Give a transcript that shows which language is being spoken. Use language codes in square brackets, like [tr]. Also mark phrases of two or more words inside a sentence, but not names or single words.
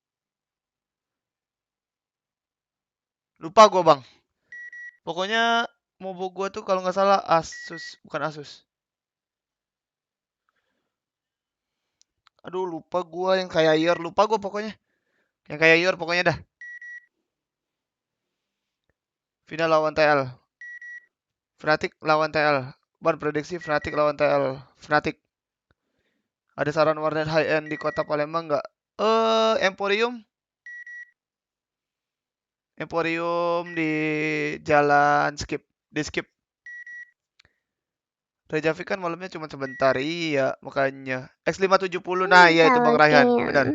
[id] Lupa gua Bang. Pokoknya mobo gua tuh kalau nggak salah Asus, bukan Asus. Aduh, lupa gua yang kayak Yor, lupa gua pokoknya. Yang kayak Yor pokoknya dah. Final lawan TL. Fnatic lawan TL. Ban prediksi Fnatic lawan TL. Fnatic. Ada saran warnet [en] high end [id] di kota Palembang nggak? Emporium. Emporium di jalan skip. Di skip. Rejavi kan malamnya cuma sebentar. Iya, makanya. X570. Nah, iya itu Bang Raihan. Benar.